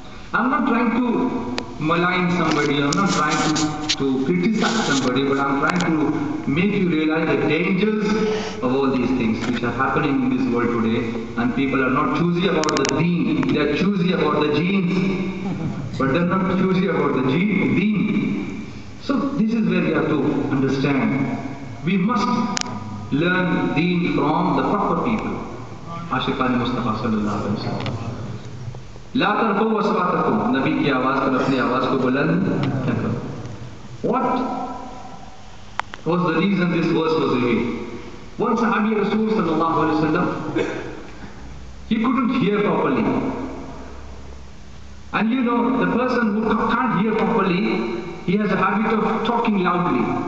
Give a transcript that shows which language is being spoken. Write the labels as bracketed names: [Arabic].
[English] I'm not trying to malign somebody, I'm not trying to criticize somebody, but I'm trying to make you realize the dangers of all these things which are happening in this world today, and people are not choosy about the deen, they are choosy about the genes, but they're not choosy about the deen. So this is where we have to understand. We must learn deen from the proper people. Ashiqan Mustafa sallallahu alaihi wasallam. [Arabic] لا ترفعوا أصواتكم, [Urdu] نبی کی آواز پر اپنی آواز کو بلند کیا کرو. [English] What was the reason this verse was revealed? One Sahabi Rasul sallallahu alaihi wasallam, he couldn't hear properly. And you know, the person who can't hear properly, he has a habit of talking loudly.